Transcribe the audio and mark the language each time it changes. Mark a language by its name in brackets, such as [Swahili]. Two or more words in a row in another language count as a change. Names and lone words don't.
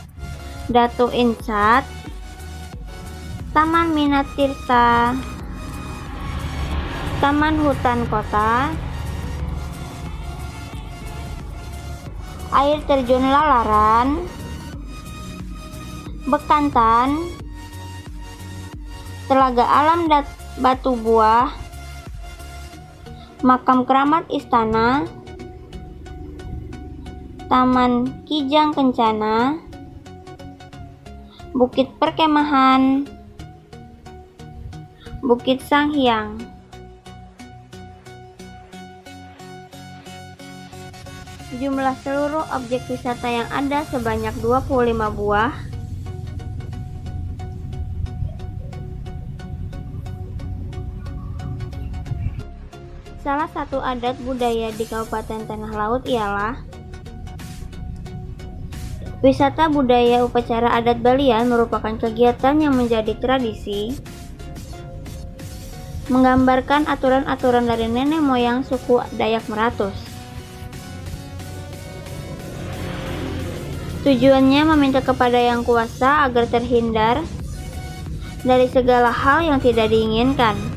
[Indonesian] Datu Insat, Taman Minat Tirta, Taman Hutan Kota, Air Terjun Lalaran, Bekantan, Telaga Alam Batu Buah, Makam Keramat Istana, Taman Kijang Kencana, Bukit Perkemahan, Bukit Sanghyang. Jumlah seluruh objek wisata yang ada sebanyak 25 buah. Salah satu adat budaya di Kabupaten Tanah Laut ialah wisata budaya upacara adat Balian merupakan kegiatan yang menjadi tradisi, menggambarkan aturan-aturan dari nenek moyang suku Dayak Meratus. Tujuannya meminta kepada Yang Kuasa agar terhindar dari segala hal yang tidak diinginkan.